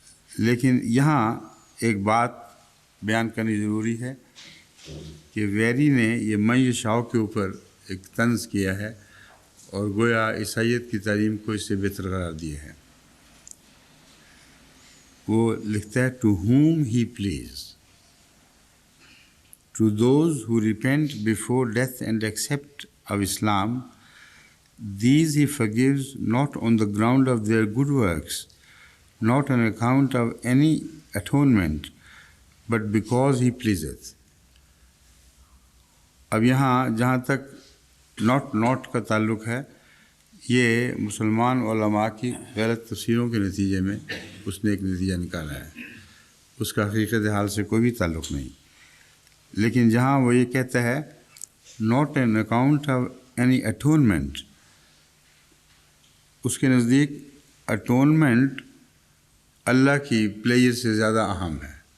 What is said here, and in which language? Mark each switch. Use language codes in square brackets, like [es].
[ur] لیکن یہاں ایک بات بیان کرنی ضروری ہے کہ ویری نے یہ من یشاء کے اوپر ایک طنز کیا ہے اور گویا عیسائیت کی تعلیم کو اس سے بہتر قرار دیا ہے. وہ لکھتا ہے [en] To whom he pleases, To those who repent before death and accept of Islam, these He forgives not on the ground of their good works, not on account of any atonement, but because He pleaseth. [ur] اب یہاں جہاں تک note کا تعلق ہے، یہ مسلمان علماء کی غلط تفسیروں کے نتیجے میں اس نے ایک نتیجہ نکالا ہے، اس کا حقیقت حال سے کوئی بھی تعلق نہیں. لیکن جہاں وہ یہ کہتا ہے [en] not an account of any atonement, [ur] اس کے نزدیک اٹونمنٹ اللہ کی پلیئر سے زیادہ اہم ہے.